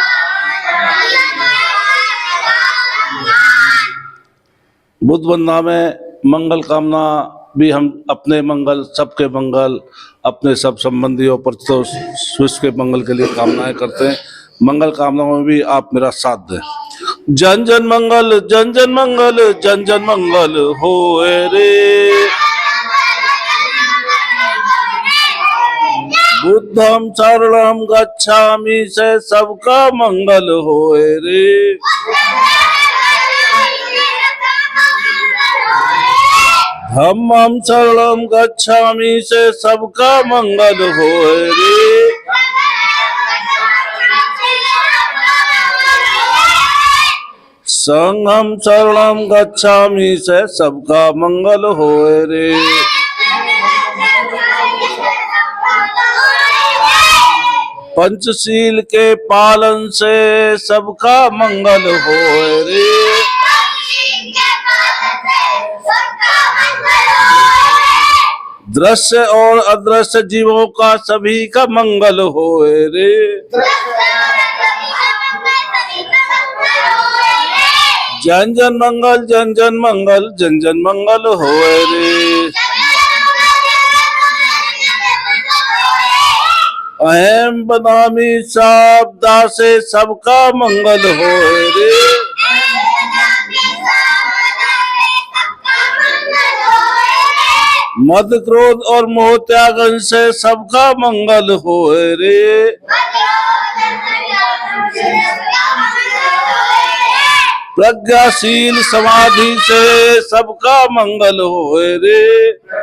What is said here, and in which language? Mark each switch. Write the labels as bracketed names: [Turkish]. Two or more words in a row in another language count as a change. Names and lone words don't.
[Hindi] बुद्ध वंदना में मंगल कामना भी हम अपने मंगल, सबके मंगल, अपने सब संबंधियों पर तो विश्व के मंगल के लिए कामनाएं करते हैं। मंगल कामनाओं में भी आप मेरा साथ दें। जन जन मंगल, जन जन मंगल, जन जन मंगल होए रे। [Pali] बुद्धम शरणम गच्छामि, [Hindi] से सबका मंगल होए रे। [Pali] धम्मम शरणम गच्छामि, [Hindi] से सबका मंगल होए रे। [Pali] संघम शरणम गच्छामि, [Hindi] से सबका मंगल होए रे। पंचशील के पालन से सबका मंगल होए रे। दृश्य और अदृश्य जीवों का सभी का मंगल होए रे। जन जन मंगल, जन जन मंगल, जन जन मंगल होए रे। [Pali] अहम बदामी शब्दा [Hindi] से सबका मंगल होए रे। मद क्रोध और मोह त्यागन से सबका मंगल होए रे। प्रज्ञाशील समाधि से सबका मंगल होए रे।